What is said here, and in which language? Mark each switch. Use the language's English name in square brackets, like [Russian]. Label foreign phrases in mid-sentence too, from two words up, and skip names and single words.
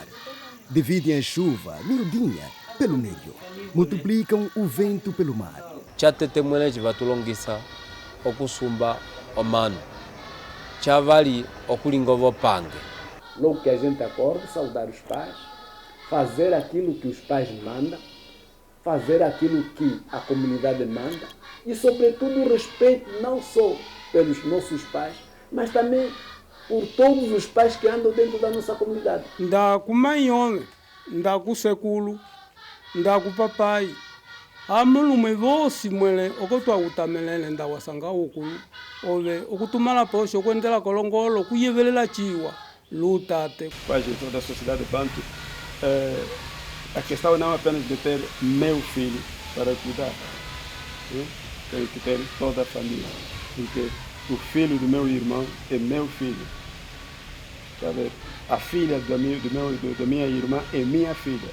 [Portuguese] Dividem a chuva, miudinha, pelo meio. Multiplicam o vento pelo mar. [Umbundu] Chatete mwene chivatulongisa okusumba omano. Chavali okulinga vopange. [Portuguese] Logo que a gente acorda, saudar os pais, fazer aquilo que os pais mandam, fazer aquilo que a comunidade manda e, sobretudo, o respeito não só pelos nossos pais, mas também por todos os pais que andam dentro da nossa comunidade. [Umbundu] Ndaku mãe, ndaku sekulu, ndaku papai. Amulume vosi mwele okotwa utamelele ndawasanga ukulu ove okutumala posho kwendela kolongolo kuyevelela chiwa lutate. [Portuguese] Quase toda a sociedade bantu, a questão não é apenas de ter meu filho para cuidar, tem que ter toda a família, porque o filho do meu irmão é meu filho. Sabe? A filha da minha irmã é minha filha.